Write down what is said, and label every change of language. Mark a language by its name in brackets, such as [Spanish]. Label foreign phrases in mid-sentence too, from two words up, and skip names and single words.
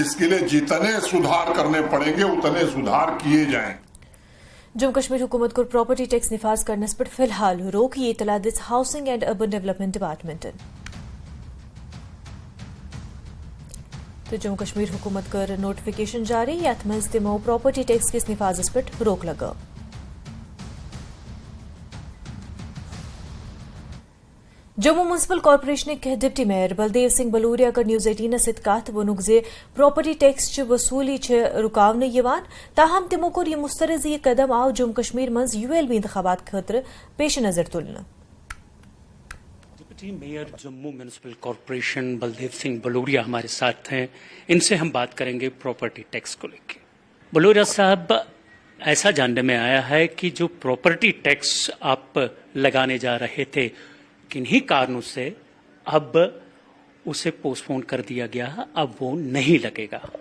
[Hindi] इसके लिए जितने सुधार करने पड़ेंगे उतने सुधार किए जाएं। [Kashmiri] जम्मू कश्मीर हुकूमत को [English] property tax [Kashmiri] निफाज करने पर फिलहाल रोक, ये इतला दिस हाउसिंग एंड अर्बन डेवलपमेंट डिपार्टमेंट। तो जम्मू कश्मीर हुकूमत कर नोटिफिकेशन जारी, यथ मज तिमो [English] property tax [Kashmiri] किस निफाजस पर रोक लगा। जम्मू म्यूनसिपल कॉर्पोरेशन के [English] deputy mayor [Kashmiri] बलदेव सिंह बलूरिया कर न्यूज 18 सत कत वोनुक ज़े [English] property tax [Kashmiri] च वसूली रुकावन यवान, ताहम तिमो कोर यह मुस्तरद यह कदम आव जम्मू कश्मीर मज ULB इंतखाबात खतर पेश नजर तुलना। [English] deputy mayor [Hindi] जम्मू म्यूनसिपल कॉर्पोरेशन बलदेव सिंह बलूरिया हमारे साथ हैं, इनसे हम बात करेंगे [English] property tax [Hindi] को लेकर। बलूरिया साहब, ऐसा जानने में आया है कि जो [English] property tax [Hindi] आप लगाने जा रहे थे, किन्हीं कारणों से अब उसे पोस्टपोन कर दिया गया, अब वो नहीं लगेगा।